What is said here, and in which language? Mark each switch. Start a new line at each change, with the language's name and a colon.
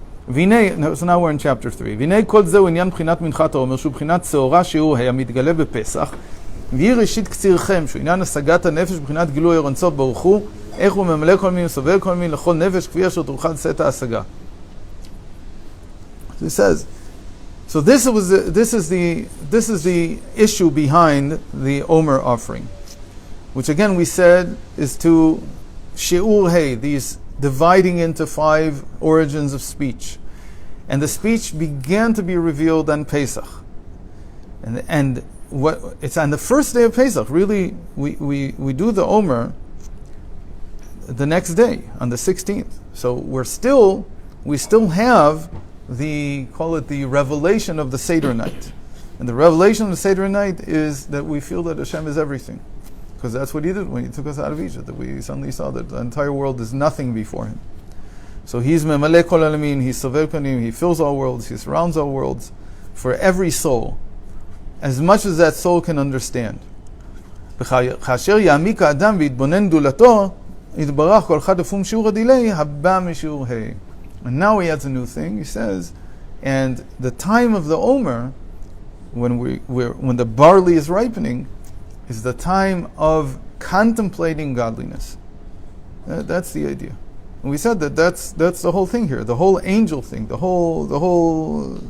English: So now we're in chapter 3.
Hebrew: והנה כל זהו עניין בחינת מנחת העומר, שהוא בחינת שעורה שהוא המתגלה בפסח, והיא ראשית קצירכם, שהוא עניין השגת הנפש בחינת גילוי עיר אינסוף ברוך הוא, איך הוא ממלא כל מין וסובל כל מין לכל נפש כפי אשר תוכל שאת ההשגה.
English: It says, so this is the issue behind the HaOmer offering, which again we said is to shi'ur hey, these dividing into 5 origins of speech, and the speech began to be revealed on Pesach, and what it's on the first day of Pesach. Really, we do the HaOmer the next day on the 16th. So we still have call it the revelation of the Seder night. And the revelation of the Seder night is that we feel that Hashem is everything. Because that's what He did when He took us out of Egypt, that we suddenly saw that the entire world is nothing before Him. So He's Memaleh Kol Alamin, He's Sover Panim, He fills all worlds, He surrounds all worlds, for every soul, as much as that soul can understand.
Hebrew: כאשר יעמיק האדם ויתבונן גדולתו, יתברך כל אחד לפום שיעור הדילי, הבא משיעור ה'.
English: And now he adds a new thing. He says, and the time of the HaOmer, when the barley is ripening, is the time of contemplating godliness. That's the idea. And we said that that's the whole thing here, the whole angel thing, the whole